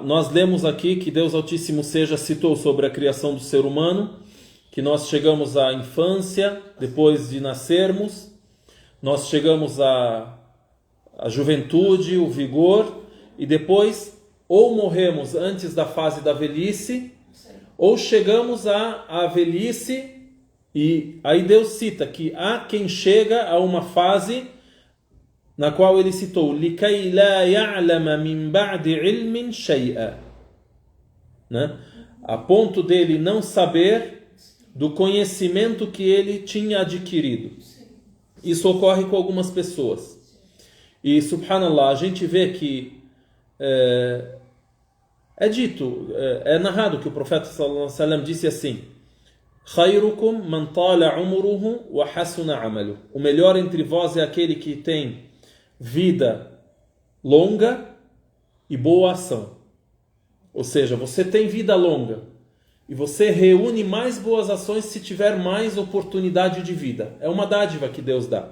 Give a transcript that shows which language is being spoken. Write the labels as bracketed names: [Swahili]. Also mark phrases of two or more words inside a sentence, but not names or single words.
[Portuguese] Nós lemos aqui que Deus Altíssimo Seja citou sobre a criação do ser humano, que nós chegamos à infância, depois de nascermos, nós chegamos à juventude, o vigor, e depois ou morremos antes da fase da velhice, Sim. ou chegamos à velhice, e aí Deus cita que há quem chega a uma fase na qual ele citou [Arabic] لِكَيْ لَا يَعْلَمَ مِنْ بَعْدِ عِلْمٍ شَيْئًا, [Portuguese] né? A ponto dele não saber do conhecimento que ele tinha adquirido. Isso ocorre com algumas pessoas. E, subhanallah, a gente vê que é narrado que o profeta [Arabic] صلى الله عليه وسلم [Portuguese] disse assim: [Arabic] خَيْرُكُمْ مَنْ طَالَ عُمُرُهُ وَحَسُنَ عَمَلُهُ. [Portuguese] O melhor entre vós é aquele que tem vida longa e boa ação. Ou seja, você tem vida longa e você reúne mais boas ações se tiver mais oportunidade de vida. É uma dádiva que Deus dá.